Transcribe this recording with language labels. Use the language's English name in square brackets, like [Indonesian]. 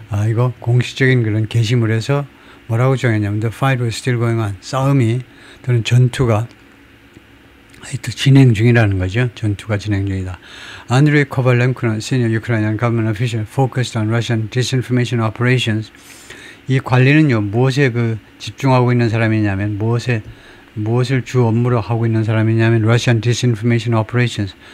[Korean] 이거 공식적인 그런 게시물에서 뭐라고 정했냐면 [English] the fight was still going on. [Korean] 싸움이 또는 전투가 진행 중이라는 거죠. 전투가 진행 중이다. [English] Andrei Kovalenko, senior Ukrainian government official, focused on Russian disinformation operations. [Korean] 이 관리는요, 무엇에 집중하고 있는 사람이냐면, 무엇을 주 업무로 하고 있는 사람이냐면, [English] Russian disinformation operations.